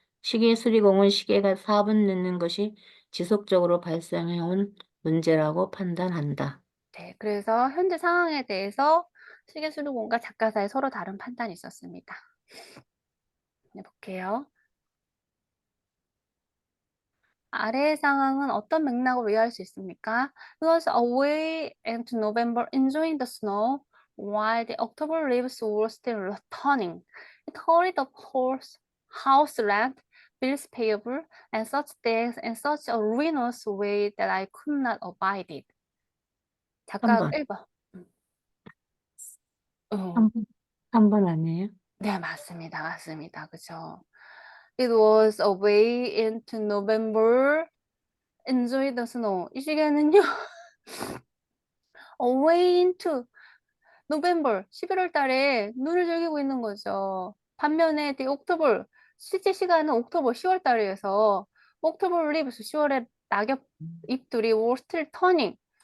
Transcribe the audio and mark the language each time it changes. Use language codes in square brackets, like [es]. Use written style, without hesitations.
[ko] 시계 수리공은 시계가 4분 늦는 것이 지속적으로 발생해온 문제라고 판단한다. 네, 그래서 현재 상황에 대해서 시계수리공과 작가 사이 서로 다른 판단이 있었습니다. 네, 볼게요. 아래의 상황은 어떤 맥락으로 이해할 수 있습니까? [en] He was away into November enjoying the snow while the October leaves were still returning. It hurried up house rent, bills payable, and such things in such a ruinous way that I could not abide it. [ko] 작가 3번. 1번. 음. 3번. 3번 아니에요? 네, 맞습니다. 그죠? [en] It was away into November, enjoy the snow. [ko] 이 시계는요, [en] away into November, [ko] 11월 달에 눈을 즐기고 있는 거죠. 반면에 the October, 실제 시간은 옥토버 10월 달이어서 [en] October leaves [ko] 10월에 낙엽 잎들이 [en] were still turning.